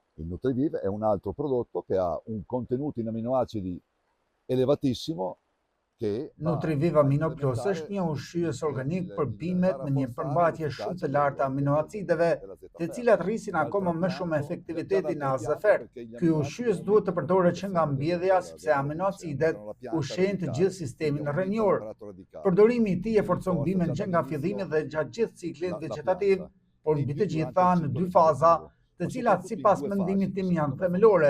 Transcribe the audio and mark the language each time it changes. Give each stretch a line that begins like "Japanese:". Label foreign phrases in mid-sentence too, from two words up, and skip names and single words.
Italian: Nutriviv è un altro prodotto che ha un contenuto in aminoacidi elevatissimo.
Albanian: Nutriviv Amino Plus është një ushqyes organik për bimët me një përmbajtje shumë të lartë të aminoacideve, të cilat rrisin akoma më shumë efektivitetin e AZFR. Ky ushqyes duhet të përdoret që nga mbjedhja sepse aminoacidet ushqejnë të gjithë sistemin rrënjor. Përdorimi i tij e forcon bimën që nga fillimi dhe gjatë gjithë ciklit vegetativ, por mbi të gjitha në 2 faza, të cilat sipas mendimit tim janë themelore.